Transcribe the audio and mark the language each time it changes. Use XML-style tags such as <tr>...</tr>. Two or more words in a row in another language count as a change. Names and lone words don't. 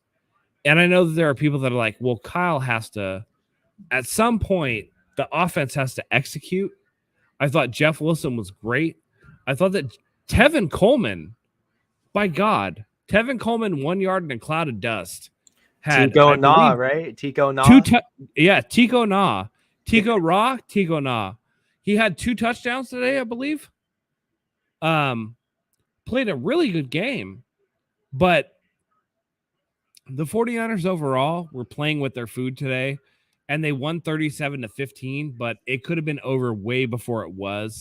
<en>And I know that there are people that are like, well, Kyle has to, at some point, the offense has to execute. I thought Jeff Wilson was great. I thought that Tevin Coleman, by God, Tevin Coleman, 1 yard in a cloud of dust. Had Tico Na, right? Tico Na. Tico Na. Tico Na. He had 2 touchdowns today, I believe. Played a really good game, but the 49ers overall were playing with their food today, and they won 37-15, but it could have been over way before it was.</en>